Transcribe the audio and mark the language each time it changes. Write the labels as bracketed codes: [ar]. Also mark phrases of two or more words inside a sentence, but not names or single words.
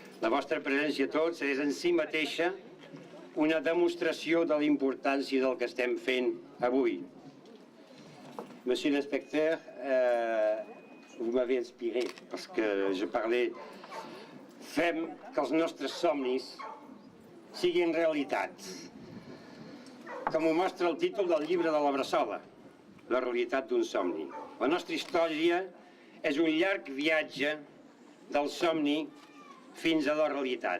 [ca] La vostra presència tots és en si mateixa una demostració de la importància del que estem fent avui. [fr] Monsieur l'inspecteur, vous m'avez inspiré parce que je parlais. [ca] Fem que els nostres somnis siguin realitat. Com ho mostra el títol del llibre de la Bressola, La realitat d'un somni. La nostra història és un llarg viatge del somni fins a la realitat.